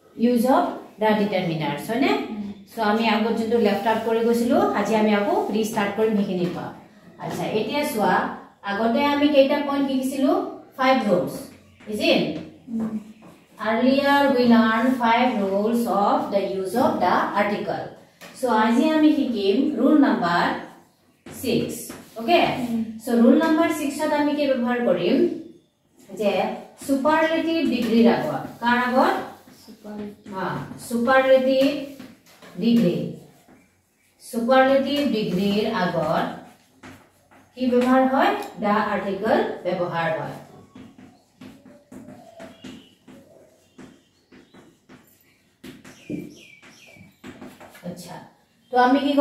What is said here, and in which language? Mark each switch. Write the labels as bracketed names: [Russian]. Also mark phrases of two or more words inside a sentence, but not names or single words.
[English] use of the determiners [Assamese] হয় নে সো আমি আগত যেটো [English] left out [Assamese] কৰি গৈছিলো আজি আমি আকৌ ৰিস্টার্ট কৰিম হেখিনি পা আচ্ছা এতিয়া সোৱা আগতে আমি কেইটা পইণ্ট লিখিছিলো [English] 5 rules is it earlier we learned 5 rules of the use of the article [Assamese] so আজি আমি শিকিম [English] rule number 6 okay so rule number 6 [Assamese] ত আমি কি ব্যৱহাৰ কৰিম যে [English] superlative degree [Assamese] আগত কাৰ আগত superlative degree আগত কি ব্যৱহাৰ হয় [English] the article [Assamese] ব্যৱহাৰ হয় আচ্ছা তো আমি কি